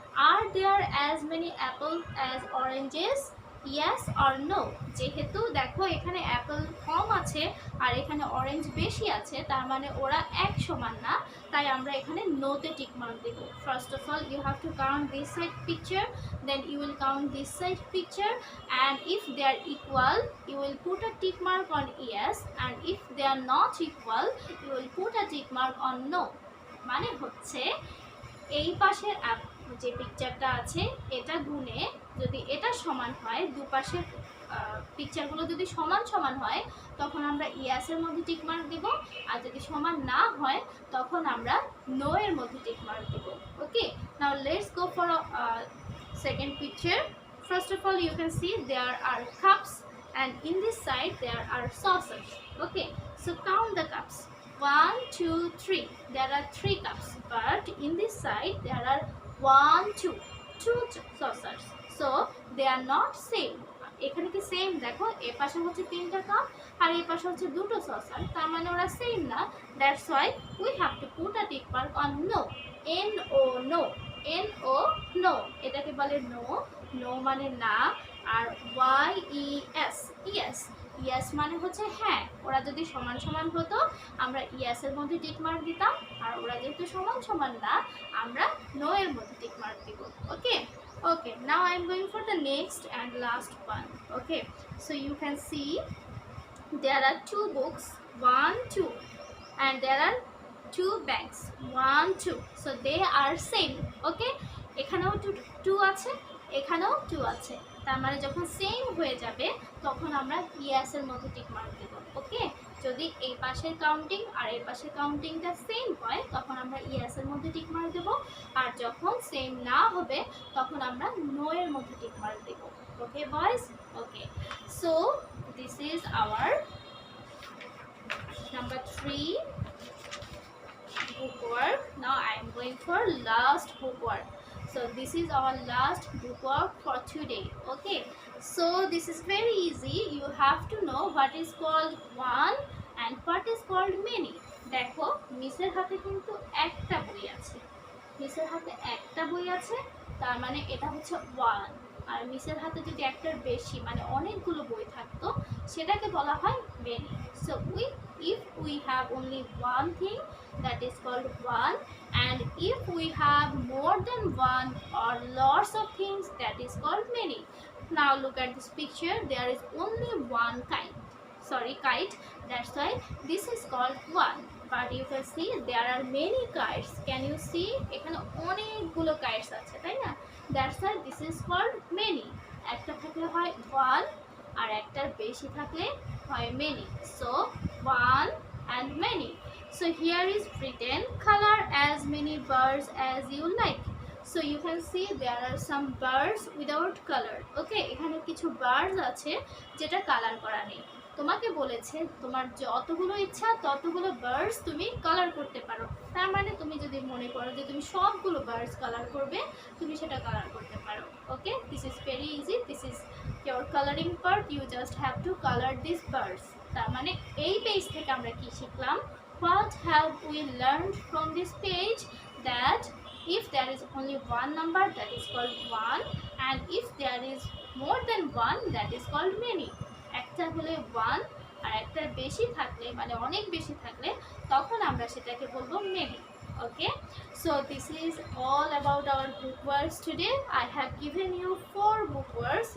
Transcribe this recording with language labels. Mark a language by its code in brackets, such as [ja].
[en] Are there as many apples as oranges? Yes or no? [bn] যেহেতু দেখো এখানে Apple কম আছে আর এখানে অরেঞ্জ বেশি আছে, তার মানে ওরা এক সমান না, তাই আমরা এখানে নোতে tick mark Dev. [en] First of all you have to count this side picture, then you will count this side picture, and if they are equal you will put a tick mark on yes, and if they are not equal you will put a tick mark on no. [bn] মানে হচ্ছে এই পাশের যে পিকচারটা আছে এটা গুণে যদি এটা সমান হয়, দুপাশের পিকচারগুলো যদি সমান সমান হয় তখন আমরা ইয়াসের মধ্যে টিক মার্ক দেব, আর যদি সমান না হয় তখন আমরা নো এর মধ্যে tick mark Dev. [en] Okay, now let's go for second picture. First of all you can see there are cups and in this side there are saucers. Okay, so count the cups. 1 2 3. There are 3 cups, but in this side there are 1 2 saucers, so they are not same. [bn] এখানে কি same? দেখো এ পাশে হচ্ছে 3টা cup আর এই পাশে হচ্ছে 2টো saucer, তার মানে ওরা সেম না। [en] That's why we have to put a tick mark on no. N O no, N O no, [bn] এটাকে বলে নো। নো মানে না, আর Y E S yes, yes মানে হচ্ছে হ্যাঁ। ওরা যদি সমান সমান হতো আমরা ইয়েসের মধ্যে টিক মার্ক দিতাম, আর ওরা যেহেতু সমান সমান না আমরা নো এর মধ্যে টিক মার্ক দিব। [en] Okay, okay, now I'm going for the next and last one. Okay, so you can see there are 2 books, 1 2, and there are 2 bags, 1 2, so they are same. [bn] Okay, এখানেও 2 আছে, এখানেও 2 আছে, তার মানে যখন সেম হয়ে যাবে তখন আমরা ইয়েস এর মধ্যে টিক মার্ক দেব। ওকে, যদি এই পাশের কাউন্টিং আর এই পাশের কাউন্টিংটা সেম হয় তখন আমরা ইয়েস এর মধ্যে টিক মার্ক দেব, আর যখন সেম না হবে তখন আমরা নো এর মধ্যে tick mark Dev. [en] Okay boys, okay, so this is our number 3 book work. Now I am going for last book work. So this is our last book work for today. Okay, so this is very easy. You have to know what is called one and what is called many. [bn] দেখো মিসের হাতে কিন্তু একটা বই আছে, মিসের হাতে একটা বই আছে, তার মানে এটা হচ্ছে ওয়ান। আর মিসের হাতে যদি একটার বেশি মানে অনেকগুলো বই থাকতো সেটাকে বলা হয় many. [en] So if we have only one thing that is called one, and if we have more than one or lots of things that is called many. Now look at this picture, there is only one kite, that's why this is called one, but you can see there are many kites. Can you see [bn] এখানে অনেকগুলো kites আছে, তাই না? [en] That's why this is called many. [bn] একটা থাকলে হয় one আর একটার বেশি থাকলে হয় many. [en] So one and many. So here is written color as many birds as you like. So you can see there are some birds without color. [bn] Okay, এখানে কিছু birds আছে যেটা কালার করা নেই। তোমাকে বলেছে তোমার যতগুলো ইচ্ছা ততগুলো বার্ডস তুমি কালার করতে পারো, তার মানে তুমি যদি মনে করো যে তুমি সবগুলো বার্ডস কালার করবে তুমি সেটা কালার করতে পারো। [en] Okay, this is very easy, this is your colouring part, you just have to colour this birds. [bn] তার মানে এই পেজ থেকে আমরা কি শিখলাম? [en] What have we learned from this page? That if there is only one number that is called one, and if there is more than one that is called many. [bn] একটা হলে one আর একটার বেশি থাকলে মানে অনেক বেশি থাকলে তখন আমরা সেটাকে বলবো many. [en] Okay, so this is all about our book words today. I have given you 4 book words.